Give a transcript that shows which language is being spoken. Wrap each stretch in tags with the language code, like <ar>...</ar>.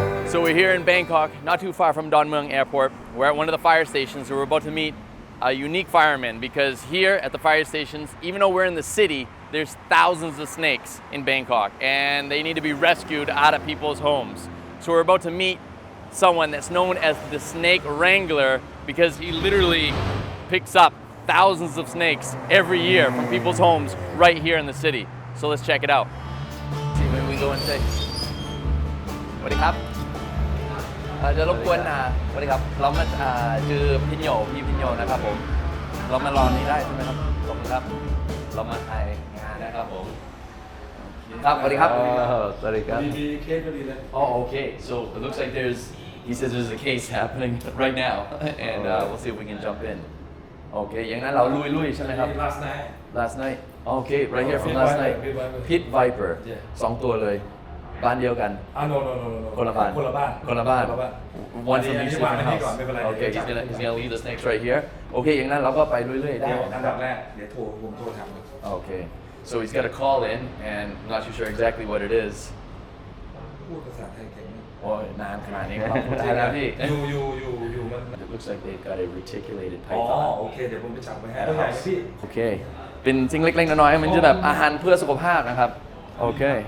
<en>So we're here in Bangkok, not too far from Don Mueang Airport. We're at one of the fire stations, so we're about to meet a unique fireman because here at the fire stations, even though we're in the city, there's thousands of snakes in Bangkok and they need to be rescued out of people's homes. So we're about to meet someone that's known as the snake wrangler because he literally picks up thousands of snakes every year from people's homes right here in the city. So let's check it out. See, maybe we go and say,</en> <th>สวัสดีครับจะรบกวนสวัสดีครับเรามาชื่อพิญโยพี่พิญโยนะครับผมเรามารอนี้ได้ใช่ไหมครับขอบคุณครับเรามาถ่ายงานนะครับผม ครับสวัสดีครับสวัสดีครับดีเคสก็ดีเลย</th> <en>Oh okay so it looks like he says there's a case happening right now and we'll see if we can jump in Okay</en> <th>อย่างนั้นเราลุยใช่ไหมครับ</th> <en>last night Okay right here from last night Pit Viper 2</en> <th>ตัวเลยบ้านเดียวกัน</th> <en>no</en> <th>คนละบ้าน</th> <en>One from each different house Okay he's gonna leave the snakes right here Okay</en> <th>อย่างนั้นเราก็ไปเรื่อยๆได้ อันดับแรกเดี๋ยวผมโทรถาม</th> <en>Okay so he's got a call in and I'm not too sure exactly what it is</en> <th>พูดภาษาไทยเก่ง โอ้ยนานขนาดนี้ครับพูดไทยแล้วพี่ อยู่มัน</th> <en>It looks like they've got a reticulated python</en> <th>โอเคเดี๋ยวผมไปจับไปให้พี่ โอเคเป็นสิ่งเล็กๆน้อยๆมันจะแบบอาหารเพื่อสุขภาพนะครับโอเค</th>